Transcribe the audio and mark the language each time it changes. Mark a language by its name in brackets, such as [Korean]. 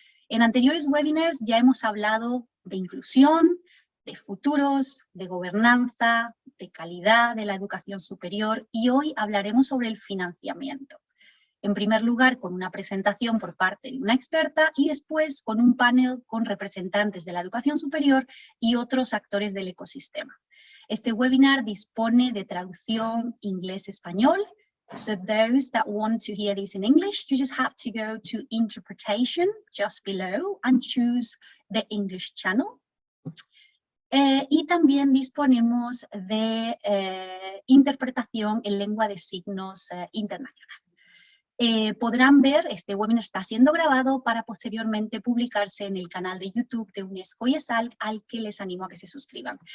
[Spanish] En anteriores webinars ya hemos hablado de inclusión, de futuros, de gobernanza, de calidad de la educación superior y hoy hablaremos sobre el financiamiento. En primer lugar, con una presentación por parte de una experta y después con un panel con representantes de la educación superior y otros actores del ecosistema. Este webinar dispone de traducción inglés-español. [English] So those that want to hear this in English, you just have to go to interpretation just below and choose the English channel. [Spanish] Y también disponemos de interpretación en lengua de signos internacional. Podrán ver, este webinar está siendo grabado para posteriormente publicarse en el canal de YouTube de UNESCO y ESAL, al que les animo a que se suscriban.